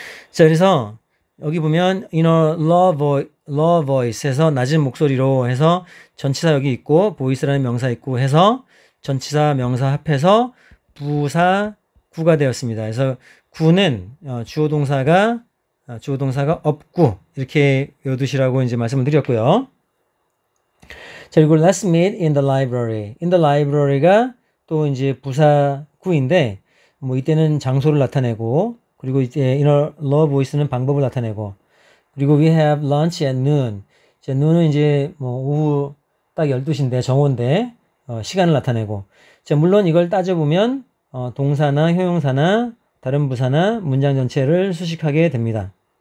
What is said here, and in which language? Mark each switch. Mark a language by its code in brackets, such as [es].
[ko] 자, 그래서 여기 보면 [en] in a low voice [ko] 에서 낮은 목소리로 해서 전치사 여기 있고 voice라는 명사 있고 해서 전치사 명사 합해서 부사 구가 되었습니다. 그래서 구는 주어 동사가 없구 이렇게 외워두시라고 이제 말씀을 드렸고요. 자, 그리고 [en] let's meet in the library. in the library [ko] 가 또 이제 부사 구인데 뭐 이때는 장소를 나타내고 그리고 이제 [en] in a low voice [ko] 는 방법을 나타내고 그리고 [en] we have lunch at noon. [ko] 자, noon은 이제 뭐 딱 12시인데 정오인데 시간을 나타내고. 자, 물론 이걸 따져보면 동사나 형용사나 다른 부사나 문장 전체를 수식하게 됩니다.